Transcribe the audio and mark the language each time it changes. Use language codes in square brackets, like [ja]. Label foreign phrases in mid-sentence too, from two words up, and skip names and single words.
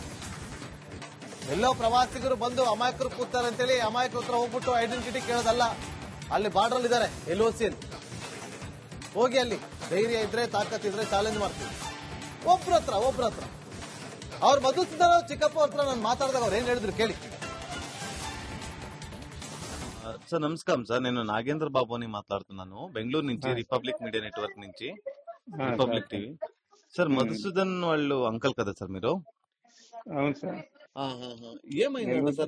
[kn] ಎಲ್ಲೋ ಪ್ರವಾಸಿಗರು ಬಂದು ಅಮಾಯಕರು ಕೂತಾರೆ ಅಂತೇಳಿ ಅಮಾಯಕರ ಹತ್ರ ಹೋಗ್ಬಿಟ್ಟು ಐಡೆಂಟಿಟಿ ಕೇಳೋದಲ್ಲ. ಅಲ್ಲಿ ಬಾರ್ಡರ್ ಇದ್ದಾರೆ LOC ಅಲ್ಲಿ, ಹೋಗಿ ಅಲ್ಲಿ ಧೈರ್ಯ ಇದ್ರೆ ತಾಕತ್ ಇದ್ರೆ ಚಾಲೆಂಜ್ ಮಾಡ್ತೀವಿ. ಒಬ್ರ ಹತ್ರ ಅವ್ರು ಮಧುಸೂದನ್ ಚಿಕ್ಕಪ್ಪ ಹತ್ರ ನಾನು ಮಾತಾಡಿದಾಗ ಅವ್ರು ಏನ್ ಹೇಳಿದ್ರು ಕೇಳಿ. [te] సార్ నమస్కారం సార్, నేను నాగేంద్ర బాబుని మాట్లాడుతున్నాను బెంగళూరు నుంచి, రిపబ్లిక్ మీడియా నెట్వర్క్ నుంచి, రిపబ్లిక్ టీవీ. సార్ మధుసూదన్ వాళ్ళు అంకల్ కదా సార్ మీరు? అవును సార్. ఏమైంది సార్